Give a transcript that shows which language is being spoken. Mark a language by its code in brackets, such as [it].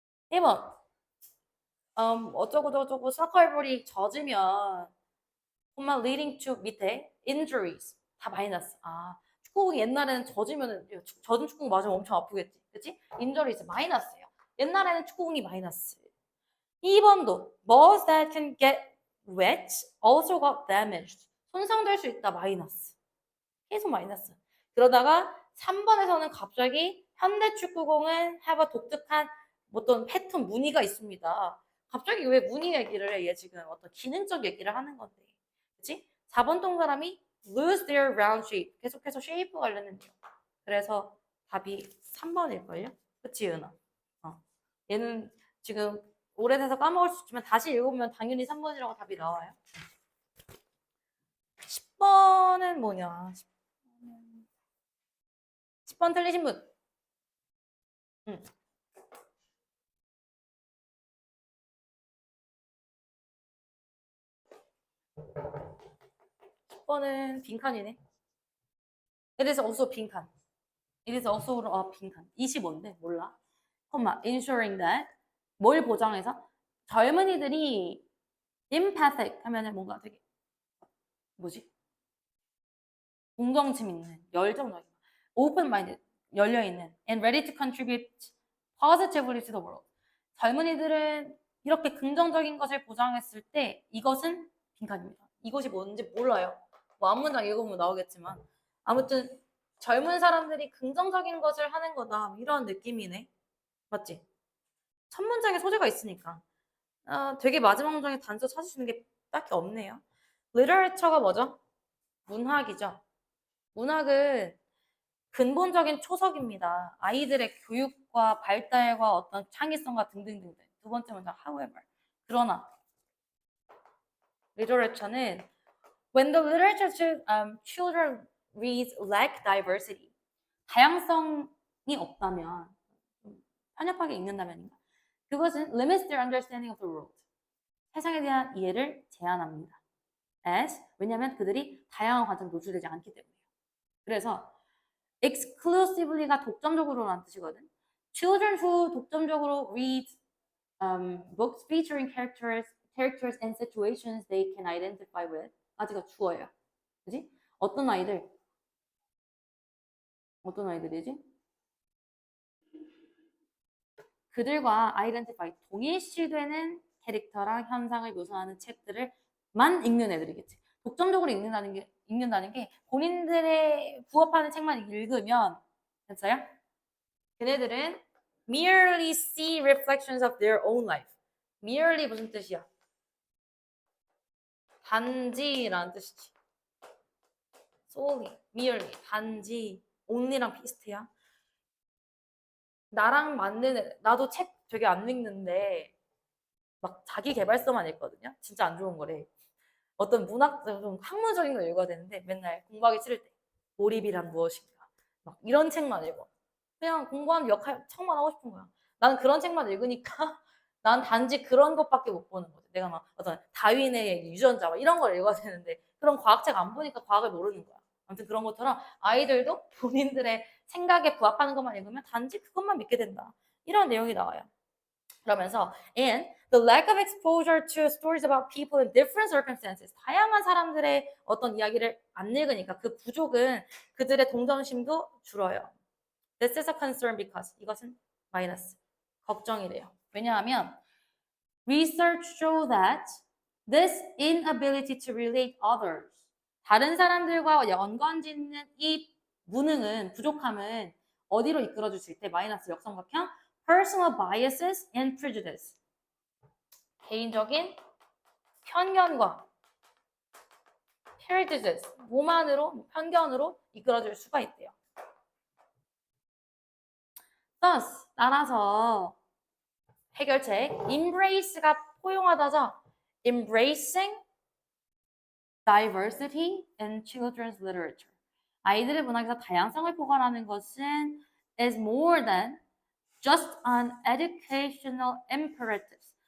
[ko] 1번 어쩌고 서컬볼이 젖으면 정말 [en] leading to [ko] 밑에 injuries 다 마이너스. 축구공이 옛날에는 젖은 축구공 맞으면 엄청 아프겠지. 그치? injuries 마이너스예요. 옛날에는 축구공이 마이너스. 2번도 [en] balls that can get wet also got damaged. [ko] 손상될 수 있다 마이너스. 계속 마이너스. 그러다가 3번에서는 갑자기 현대 축구공은 [en] have a [ko] 독특한 어떤 패턴 무늬가 있습니다. 갑자기 왜 무늬 얘기를 해? 얘 지금 어떤 기능적 얘기를 하는 건데. 그치? 4번 동그라미 [en] lose their round shape. [ko] 계속해서 shape 관련된대요. 그래서 답이 3번일걸요? 그치, 은하? 얘는 지금 오래돼서 까먹을 수 있지만 다시 읽으면 당연히 3번이라고 답이 나와요. 10번은 뭐냐? 10번 틀리신 분. 응. 10번은 빈칸이네. [en] It is also [ko] 빈칸. [en] It is also 빈칸. [ko] 25인데 몰라. [en] ensuring that [ko] 뭘 보장해서 젊은이들이 empathic 하면은 뭔가 되게 뭐지? 공정심 있는, 열정적인, [en] open-minded, [ko] 열려있는 [en] and ready to contribute positively to the world. [ko] 젊은이들은 이렇게 긍정적인 것을 보장했을 때 이것은 빈칸입니다. 이것이 뭔지 몰라요. 뭐 앞문장 읽어보면 나오겠지만 아무튼 젊은 사람들이 긍정적인 것을 하는 거다 이런 느낌이네. 맞지? 첫 문장에 소재가 있으니까 되게 마지막 문장에 단서 찾으시는 게 딱히 없네요. literature가 뭐죠? 문학이죠. 문학은 근본적인 초석입니다. 아이들의 교육과 발달과 어떤 창의성과 등등등등. 두 번째 문장, however. 그러나 [en] literature는 when the literature children read lack diversity. [ko] 다양성이 없다면 편협하게 읽는다면인가? 그것은 [en] limits their understanding of the world. [ko] 세상에 대한 이해를 제한합니다. as 왜냐하면 그들이 다양한 관점에 노출되지 않기 때문에요. 그래서 exclusively가 독점적으로라는 뜻이거든. [en] Children who [ko] 독점적으로 [en] read books featuring characters and situations they can identify with. [ko] 아직가 주어예요. 그지? 어떤 아이들이지? 그들과 identify, 동일시되는 캐릭터랑 현상을 묘사하는 책들을만 읽는 애들이겠지. 독점적으로 읽는다는 게 본인들의 부합하는 책만 읽으면 됐어요? 걔네들은 [en] merely see reflections of their own life. [ko] merely 무슨 뜻이야? 단지라는 뜻이지. solely, merely, 단지, only랑 비슷해요. 나랑 맞는 애, 나도 책 되게 안 읽는데 막 자기 개발서만 읽거든요. 진짜 안 좋은 거래. 어떤 문학, 좀 학문적인 걸 읽어야 되는데 맨날 공부하기 싫을 때 몰입이란 무엇인가 막 이런 책만 읽어. 그냥 공부하는 척만 하고 싶은 거야. 나는 그런 책만 읽으니까 난 단지 그런 것밖에 못 보는 거지. 내가 막 어떤 다윈의 유전자 막 이런 걸 읽어야 되는데 그런 과학책 안 보니까 과학을 모르는 거야. 아무튼 그런 것처럼 아이들도 본인들의 생각에 부합하는 것만 읽으면 단지 그것만 믿게 된다. 이런 내용이 나와요. 그러면서 [en] and the lack of exposure to stories about people in different circumstances. [ko] 다양한 사람들의 어떤 이야기를 안 읽으니까 그 부족은 그들의 동정심도 줄어요. [en] This is a concern because [ko] 이것은 마이너스. 걱정이래요. 왜냐하면 [en] research show that this inability to relate others. [ko] 다른 사람들과 연관짓는 이 무능은, 부족함은 어디로 이끌어줄 수 있대? 마이너스 역삼각형 [en] personal biases and prejudice. [ko] 개인적인 편견과 prejudice, 오만으로, 편견으로 이끌어줄 수가 있대요. thus, 따라서 해결책 embrace가 포용하다죠. [en] embracing diversity in children's literature. [ko] 아이들의 문학에서 다양성을 포괄하는 것은 [en] is more than just an educational imperative.